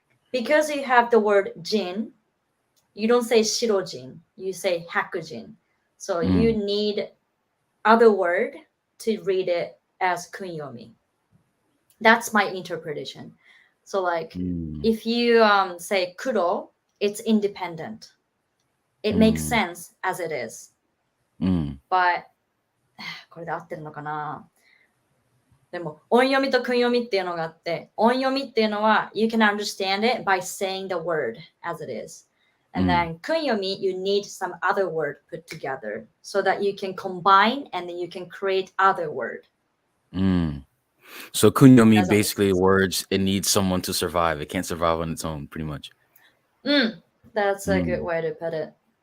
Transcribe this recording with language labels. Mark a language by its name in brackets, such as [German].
[English] Because you have the word jin, you don't say shirojin, you say hakujin. So you need other word to read it as kunyomi. That's my interpretation. So like if you say kuro, it's independent. It makes sense as it is. [Japanese] But これで合ってるのかな？でも音読みと訓読みっていうのがあって、音読みっていうのは [English] you can understand it by saying the word as it is. And then 訓読み you need some other word put together so that you can combine and then you can create other word. So kunyomi basically words it needs someone to survive. It can't survive on its own, pretty much. That's a good way to put it.